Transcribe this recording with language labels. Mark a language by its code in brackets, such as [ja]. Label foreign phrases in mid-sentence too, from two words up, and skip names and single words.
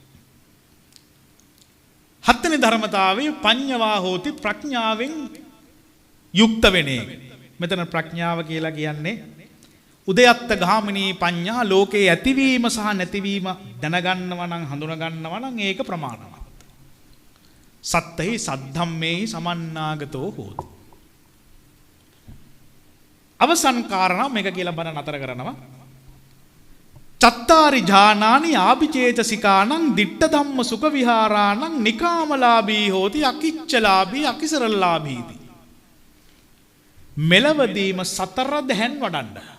[si] හත්වෙනි ධර්මතාවයේ [pi] පඤ්ඤවා හෝති [si] ප්‍රඥාවෙන් යුක්ත වෙන එක. මෙතන ප්‍රඥාව කියලා කියන්නේ [pi] උදයත්ත ගාමිනී පඤ්ඤා [si] ලෝකේ ඇතිවීම සහ නැතිවීම දැනගන්නවා නම් හඳුනා ගන්නවා නම් ඒක ප්‍රමාණවත්. [pi] සත්තහි සද්ධම්මේහි සමන්නාගතෝ හෝති. [si] අවසන් කාරණා මේක කියලා බණ නතර කරනවා. [pi] චත්තාරි ඥානානි ආභිචේතසිකානං දිට්ඨ ධම්ම සුඛ විහාරාණං නිකාමලාභී හෝති අකිච්චලාභී අකිසරලාභීති. [si] මෙලවදීම සතර දැහැන් වඩන්න.